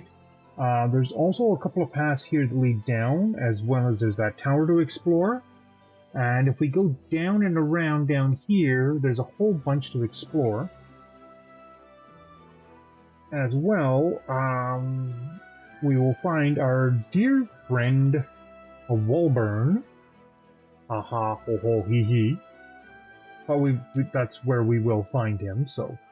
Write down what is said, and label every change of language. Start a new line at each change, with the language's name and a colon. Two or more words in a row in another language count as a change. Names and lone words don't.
English: There's also a couple of paths here that lead down, as well as there's that tower to explore. And if we go down and around down here, there's a whole bunch to explore. As well, we will find our dear friend Wolburn. Ha ha, ho ho, hee hee. But that's where we will find him, so.